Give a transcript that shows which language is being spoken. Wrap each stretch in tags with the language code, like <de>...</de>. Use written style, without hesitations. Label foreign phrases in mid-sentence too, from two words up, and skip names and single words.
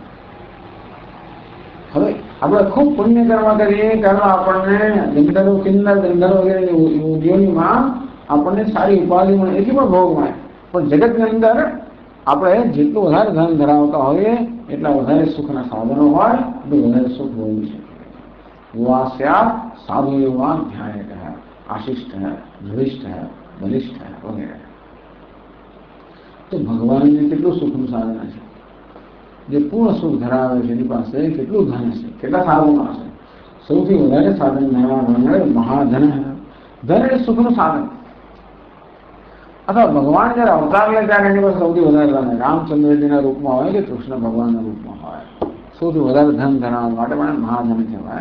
<gu>હવે આપણે ખૂબ પુણ્ય કર્મ કરીએ કારણ આપણને ગંધર્વ કિન્નર ગંધર્વ વગેરે યોનિમાં આપણને સારી ઉપાધિ મળે, એટલી પણ ભોગ મળે. પણ જગતની અંદર આપણે જેટલું વધારે ધન ધરાવતા હોઈએ એટલા વધારે સુખના સાધનો હોય એટલું વધારે સુખ ભોગવી શકીએ.</gu> <sa>युवास्या साधु युवा ध्यायक है, आशिष्ट है, धृष्ट है, बलिष्ठ</sa> <hi>है वगैरह.</hi> <gu>તો ભગવાનને કેટલું સુખનું સાધન છે. જે પૂર્ણ સુખ ધરાવે છે એની પાસે કેટલું ધન છે, કેટલા સાધનો હશે. સૌથી વધારે સાધન મહાધન. ધન એ સુખનું સાધન. અથવા ભગવાન જયારે અવતાર લે ત્યારે એની પાસે સૌથી વધારે ધન રામચંદ્રજીના રૂપમાં હોય કે કૃષ્ણ ભગવાનના રૂપમાં હોય, સૌથી વધારે ધન ધરાવવા માટે મને મહાધન કહેવાય.</gu>